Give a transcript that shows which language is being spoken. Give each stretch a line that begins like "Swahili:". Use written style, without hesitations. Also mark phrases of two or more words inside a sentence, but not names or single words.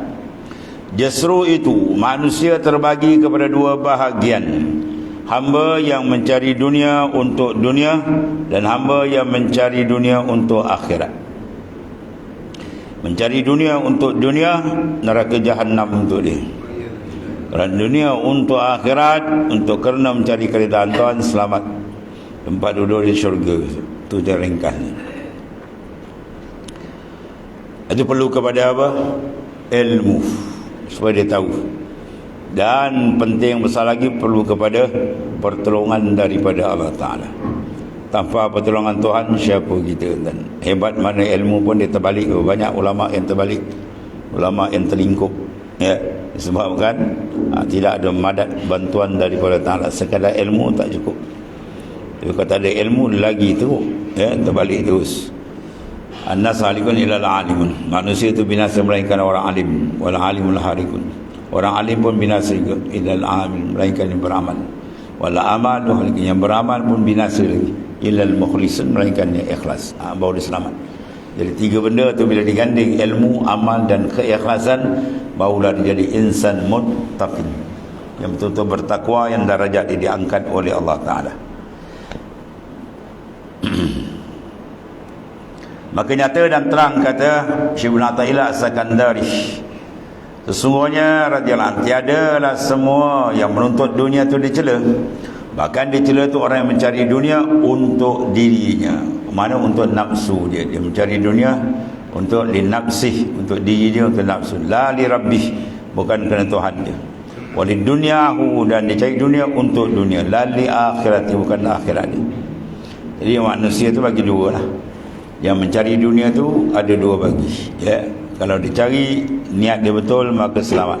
Malay: Justru itu manusia terbagi kepada dua bahagian. Hamba yang mencari dunia untuk dunia, dan hamba yang mencari dunia untuk akhirat. Mencari dunia untuk dunia, neraka jahanam untuk dia. Kerana dunia untuk akhirat, untuk kerana mencari keridaan Tuhan, selamat, tempat duduk di syurga. Itu je ringkasnya. Itu perlu kepada apa? Ilmu, supaya dia tahu. Dan penting besar lagi, perlu kepada pertolongan daripada Allah Ta'ala. Tanpa pertolongan Tuhan, siapa kita? Dan hebat mana ilmu pun dia terbalik. Banyak ulama yang terbalik, ulama yang terlingkup, ya, disebabkan tidak ada madad bantuan daripada Ta'ala. Sekadar ilmu tak cukup. Tapi kalau tak ada ilmu lagi tu, ya, terbalik terus.
Arabic: الناس هالكون إلا العالمون.
Malay: Manusia itu binasa melainkan orang alim.
Arabic: والعالمون هالكون.
Malay: Orang alim pun binasa juga.
Arabic: إلا العالم,
Malay: melainkan yang beramal.
Arabic: والعاملون هالكون,
Malay: yang beramal pun binasa lagi.
Arabic: إلا المخلصون,
Malay: melainkan yang ikhlas. Baru dia selamat. Jadi tiga benda tu bila diganding, ilmu, amal dan keikhlasan, barulah dia jadi insan muttaqin, yang betul-betul bertakwa, yang darajat dia diangkat oleh Allah Ta'ala. Maka nyata dan terang kata Syekh Ibn Athaillah As-Sakandari, sesungguhnya
Arabic: رضي الله عنه,
Malay: tiadalah semua yang menuntut dunia itu dicela. Bahkan dicela itu orang yang mencari dunia untuk dirinya. Mana untuk nafsu dia. Dia mencari dunia untuk linafsih, untuk diri dia, untuk nafsu.
Arabic: لا لربه,
Malay: bukan kerana Tuhan dia.
Arabic: ولدنياه,
Malay: dan dia cari dunia untuk dunia.
Arabic: لا لآخرته,
Malay: bukan akhirat dia. Jadi manusia tu bagi dua lah. Yang mencari dunia tu ada dua bagi, ya. Kalau dicari niat dia betul, maka selamat.